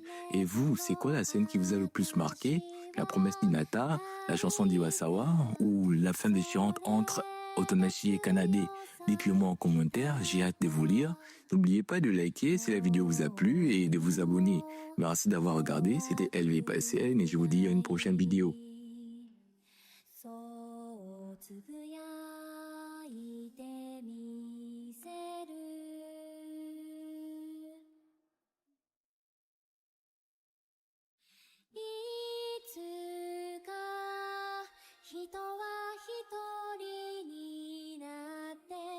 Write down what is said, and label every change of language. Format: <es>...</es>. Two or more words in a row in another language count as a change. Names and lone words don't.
<fr>Et vous, c'est quoi la scène qui vous a le plus marqué? La promesse d'Hinata, la chanson d'Iwasawa ou la fin déchirante entre Otonashi et Kanade? Dites-le moi en commentaire, j'ai hâte de vous lire. N'oubliez pas de liker si la vidéo vous a plu et de vous abonner. Merci d'avoir regardé, c'était LV Paisen et je vous dis à une prochaine vidéo.</fr> <ja>つぶやいてみせるいつか人は一人になって</ja>